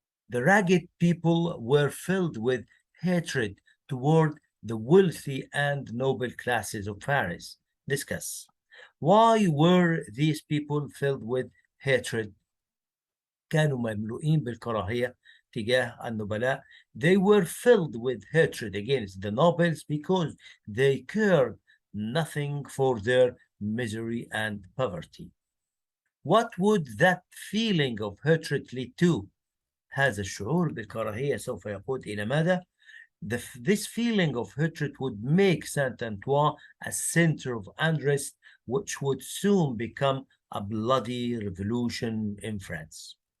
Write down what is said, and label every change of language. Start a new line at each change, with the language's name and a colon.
English: The ragged people were filled with hatred toward the wealthy and noble classes of Paris. Discuss. Why were these people filled with hatred?
Arabic: كانوا مملوئين بالكراهية تجاه النبلاء.
English: They were filled with hatred against the nobles because they cared nothing for their misery and poverty. What would that feeling of hatred lead to?
Arabic: هذا الشعور بالكراهية سوف يقود إلى ماذا؟
English: This feeling of hatred would make Saint-Antoine a center of unrest, which would soon become a bloody revolution in France.